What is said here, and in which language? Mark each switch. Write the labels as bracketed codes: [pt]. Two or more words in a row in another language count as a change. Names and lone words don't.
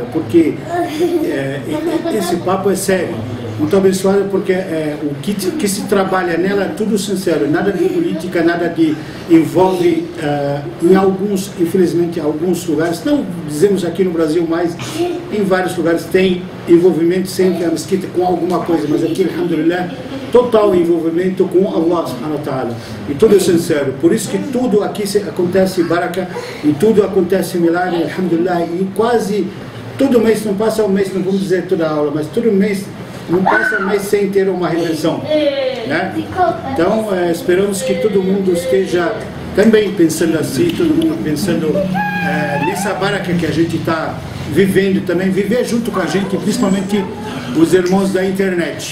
[pt] porque esse papo é sério, muito abençoada porque o que se trabalha nela é tudo sincero, nada de política, nada de envolve, em alguns, infelizmente, alguns lugares, não dizemos aqui no Brasil, mas em vários lugares tem envolvimento sempre a mesquita com alguma coisa, mas aqui, alhamdulillah, total envolvimento com [ar] الله سبحانه وتعالى, [pt] e tudo é sincero, por isso que tudo aqui acontece baraka, e tudo acontece milagre, alhamdulillah, e quase todo mês, não passa um mês, não vamos dizer toda a aula, mas todo mês, não passa um mês sem ter uma redenção, né? Então, esperamos que todo mundo esteja também pensando assim, todo mundo pensando nessa baraka que a gente está vivendo também, viver junto com a gente, principalmente os irmãos da internet.